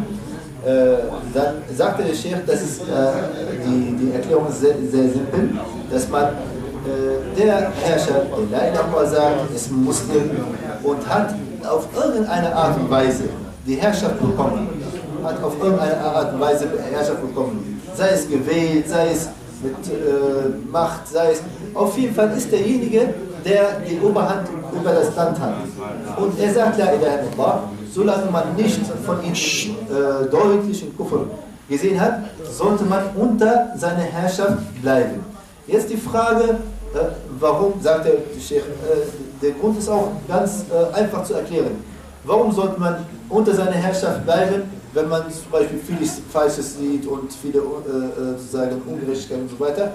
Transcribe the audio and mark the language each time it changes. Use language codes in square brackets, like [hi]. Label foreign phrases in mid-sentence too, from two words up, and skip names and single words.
[de] Dann sagte der Sheikh, das ist, die Erklärung ist sehr, sehr simpel, dass man der Herrscher, der [ar] لا إله [de] sagt, ist Muslim und hat auf irgendeine Art und Weise die Herrschaft bekommen, hat auf irgendeine Art und Weise Herrschaft bekommen, sei es gewählt, sei es mit Macht, sei es, auf jeden Fall ist derjenige, der die Oberhand über das Land hat. Und er sagt, [ar] لا إله إلا الله, [de] solange man nicht von ihm deutlich in Kufr gesehen hat, sollte man unter seiner Herrschaft bleiben. Jetzt die Frage, warum, sagt der Sheikh, der Grund ist auch ganz einfach zu erklären. Warum sollte man unter seiner Herrschaft bleiben, wenn man zum Beispiel vieles Falsches sieht und viele sozusagen Ungerechtigkeiten und so weiter?